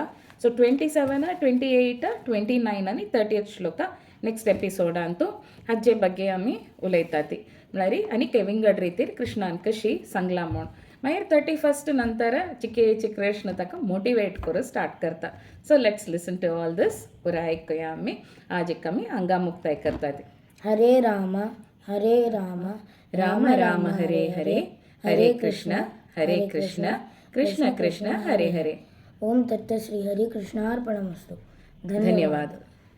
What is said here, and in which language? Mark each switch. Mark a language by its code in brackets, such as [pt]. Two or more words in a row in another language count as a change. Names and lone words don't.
[kok] सो 27, 28, 29 आनी 30th श्लोक [en] next episodeांतू [kok] हाजे ಬಗ್ಗೆ आमी उलयतात. म्हळ्यार आनीकय विंगड रितीर कृष्णान कशी सांगला म्हूण. मागीर 31st नंतर चिके कृष्ण ताका मोटिवेट करूं स्टार्ट करता. [en] so let's listen to all this. [kok] पुराय आयकुया आमी. आज एक आमी हांगा मुक्ताय करतात. [sa] हरे राम राम राम हरे हरे, हरे कृष्ण कृष्ण कृष्ण हरे हरे. ओम तत्त श्री हरि कृष्णार्पणमस्तु. [kok] धन्यवाद.